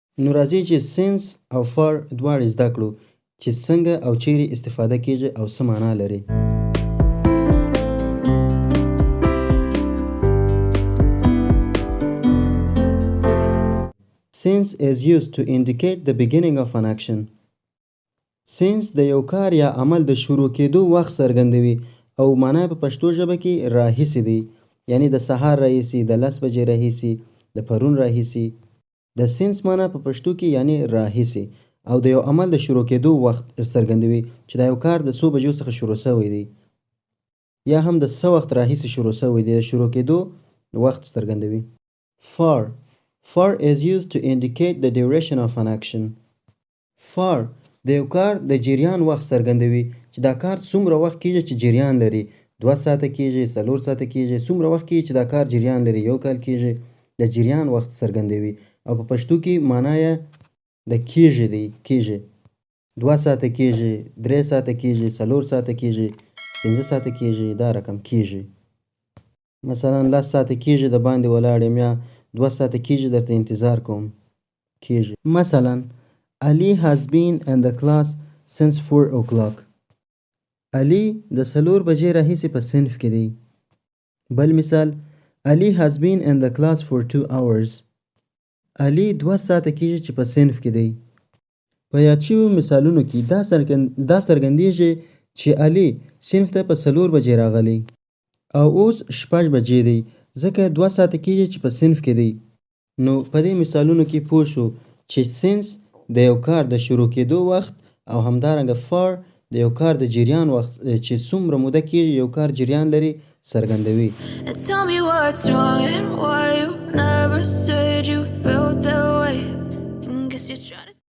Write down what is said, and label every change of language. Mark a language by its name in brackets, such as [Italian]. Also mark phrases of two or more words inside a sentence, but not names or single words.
[Pashto] نو راځي چې since او for دواړه زده کړو چې څنګه او چیرې استفاده کیږي او څه معنا لري. [English] Since is used to indicate the beginning of an action. [Pashto] Since د یو کار یا عمل د شروع کېدو وخت څرګندوي او معنا په پښتو ژبه کې راهیسې دی، یعنی د سهار راهیسې، د 10 بجې راهیسې، د پرون راهیسې. د since معنا په پښتو کې یعنی راهیسې او د یو عمل د شروع کېدو وخت څرګندوي چې دا یو کار د څو بجو څخه شروع شوی دی یا هم د څه وخت راهیسې شروع شوی دی. د شروع کېدو وخت څرګندوي. [English] For is used to indicate the duration of an action. [Pashto] For د یو کار د جریان وخت څرګندوي چې دا کار څومره وخت کېږي چې جریان لري. 2 ساعته کېږي، 4 ساعته کېږي، څومره وخت کېږي چې دا کار جریان لري. 1 کال کېږي. د جریان وخت څرګندوي او په پښتو کې معنا یې د کېږي دی. کېږي 2 ساعته کېږي، 3 ساعته کېږي، 4 ساعته کېږي، 5 ساعته کېږي، دا رقم کېږي. مثلا 10 ساعته کېږي د باندې ولاړ یم یا 2 ساعته کېږي درته انتظار کوم. کېږي. مثلا [English] Ali has been in the class since 4 o'clock. [Pashto] Ali د 4 بجې راهیسې په صنف کې دی. بل مثال [English] Ali has been in the class for 2 hours. [Pashto] Ali 2 ساعته کېږي چې په صنف کې دی. په یاد شویو مثالونو کې دا څرګندېږي چې Ali صنف ته په 4 بجې راغلی او اوس 6 بجې دی، ځکه 2 ساعته کېږي چې په صنف کې دی. نو په دې مثالونو کې پوه شو چې since د یو کار د شروع کېدو وخت او همدارنګه for د یو کار د جریان وخت چې څومره موده کېږي یو کار جریان لري څرګندوي. [English] Tell me what's wrong and why you never said you felt that way. Guess you're trying to